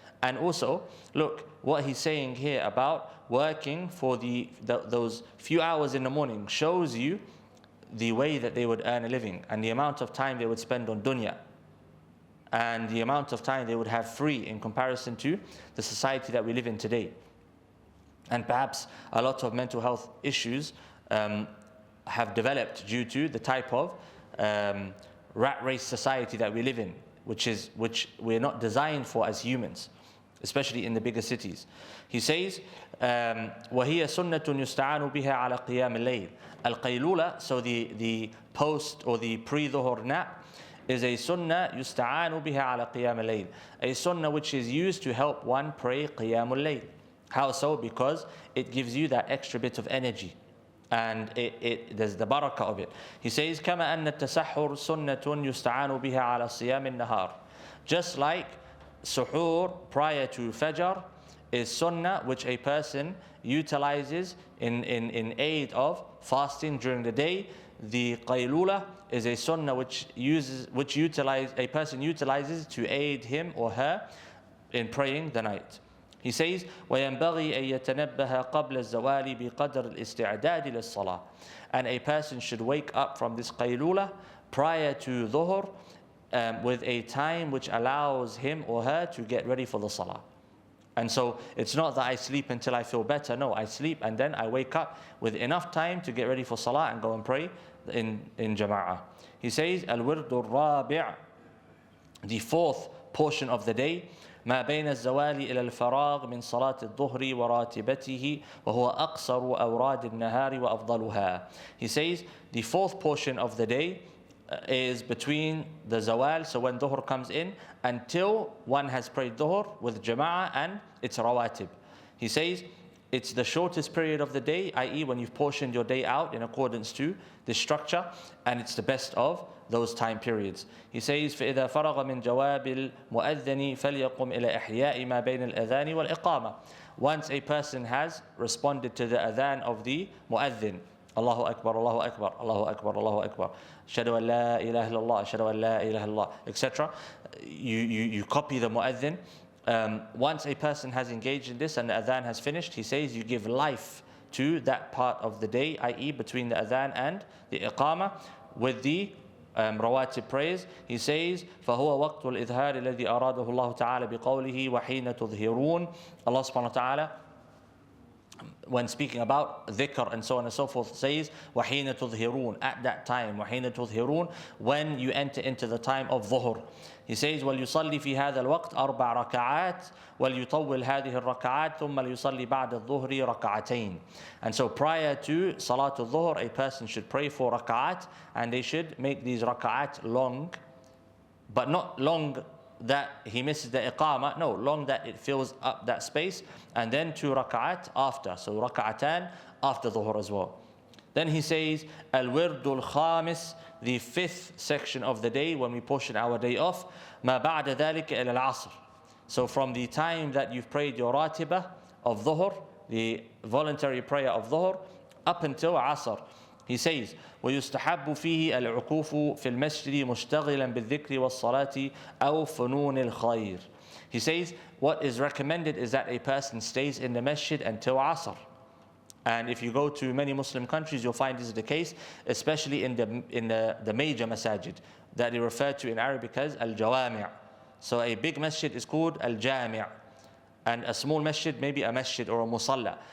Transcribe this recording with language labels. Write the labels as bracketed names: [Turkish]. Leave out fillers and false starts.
[English] And also, look, what he's saying here about working for those few hours in the morning shows you the way that they would earn a living and the amount of time they would spend on dunya and the amount of time they would have free in comparison to the society that we live in today. And perhaps a lot of mental health issues have developed due to the type of rat race society that we live in, which we're not designed for as humans, especially in the bigger cities. He says, [Arabic] وَهِيَ سُنَّةٌ يُسْتَعَانُ بِهَا عَلَى قِيَامِ اللَّيْلِ. [English] Al-qaylula, so the post or the pre-dhuhr nap, is a sunnah [Arabic] يُسْتَعَانُ بِهَا عَلَى قِيَامِ اللَّيْلِ, [English] a sunnah which is used to help one pray qiyamul layl. How so? Because it gives you that extra bit of energy, and there's the barakah of it. He says, [Arabic] كَمَا أَنَّ التَّسَحُّرُ سُنَّةٌ يُسْتَعَانُ بِهَا عَلَى صِيَامِ النَّهَارِ. [English] Just like suhoor prior to fajr is sunnah which a person utilizes in aid of fasting during the day, the qaylula is a sunnah which a person utilizes to aid him or her in praying the night. He says, [Arabic] وَيَنْبَغِي أَن يَتَنَبَّهَ قَبْلَ الزَّوَالِ بِقَدْرِ الْإِسْتِعْدَادِ لِلصَّلَاةِ. [English] And a person should wake up from this qaylula prior to dhuhr with a time which allows him or her to get ready for the salah. And so it's not that I sleep until I feel better. No, I sleep and then I wake up with enough time to get ready for salah and go and pray in jama'ah. He says, Al-Wirdu al-Rabi', the fourth portion of the day, [Arabic] ما بين الزوال إلى الفراغ من صلاة الظهر وراتبته وهو أقصر أوراد النهار وأفضلها. [English] He says, the fourth portion of the day is between the zawal, so when dhuhr comes in, until one has prayed dhuhr with jama'ah and its rawatib. He says, it's the shortest period of the day, i.e. when you've portioned your day out in accordance to this structure, and it's the best of those time periods. He says, [Arabic] فَإِذَا فَرَغَ مِنْ جَوَابِ الْمُؤَذِّنِ فَلْيَقُمْ إِلَى إِحْيَاءِ مَا بَيْنَ الْأَذَانِ وَالْإِقَامَةِ. [English] Once a person has responded to the adhan of the mu'adhin, Allahu Akbar, Allahu Akbar, Allahu Akbar, Allahu Akbar, Ashhadu an la ilaha illallah, Ashhadu an la ilaha illallah, etc. You copy the mu'adhin. Once a person has engaged in this and the adhan has finished, he says you give life to that part of the day, i.e. between the adhan and the iqamah, with the rawatib prayers. He says, [Arabic] فَهُوَ وَقْتُ الْإِذْهَارِ الَّذِي أَرَادَهُ اللَّهُ تَعَالَى بِقَوْلِهِ وَحِينَ تُظْهِرُونَ. [English] Allah subhanahu wa ta'ala, when speaking about dhikr and so on and so forth, says [Arabic] وَحِينَ تُظْهِرُونَ, [English] at that time, وَحِينَ تُظْهِرُونَ, when you enter into the time of dhuhr. He says [Arabic] وَلْيُصَلِّ فِي هَذَا الْوَقْتِ أَرْبَعَ رَكَعَاتٍ وَلْيُطَوِّلْ هَذِهِ الرَّكَعَاتِ ثُمَّ لْيُصَلِّ بَعْدَ الظُّهْرِ رَكَعَتَيْن. [English] And so prior to Salatul Dhuhr, a person should pray 4 raka'at, and they should make these raka'at long, but not long that he misses the iqamah, no, long that it fills up that space, and then 2 raka'at after, so raka'atan after dhuhr as well. Then he says, Al-Wirdul Khamis, the 5th section of the day, when we portion our day off, [Arabic] Ma ba'da dhalika ila al-asr. [English] So from the time that you've prayed your ratibah of dhuhr, the voluntary prayer of dhuhr, up until asr. He says, [Arabic] وَيُسْتَحَبُّ فِيهِ الْعُكُوفُ فِي الْمَسْجِدِ مُشْتَغِلًا بِالذِّكْرِ وَالصَّلَاةِ أَوْ فُنُونِ الْخَيْرِ. [English] He says, what is recommended is that a person stays in the masjid until asr. And if you go to many Muslim countries, you'll find this is the case, especially in the major masajid that they refer to in Arabic as al-jawami'. So a big masjid is called al-jami', and a small masjid maybe a masjid or a musalla.